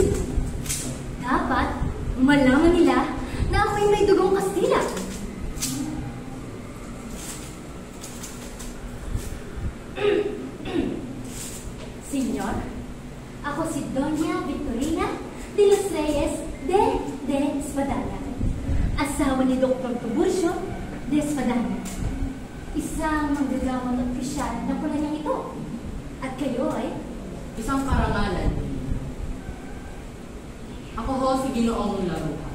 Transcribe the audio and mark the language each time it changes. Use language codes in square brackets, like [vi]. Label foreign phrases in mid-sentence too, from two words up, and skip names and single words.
[tl] Dapat malaman nila na ako'y may dugong Kastila. Senyor, ako si Doña Victorina de los Reyes de Espadanya, asawa ni Dr. Tiburcio de Espadanya, isang manggagawang opisyal ng Polonyang ito. At kayo ay Isang karangalan. Ako ho si Ginoong Laruca.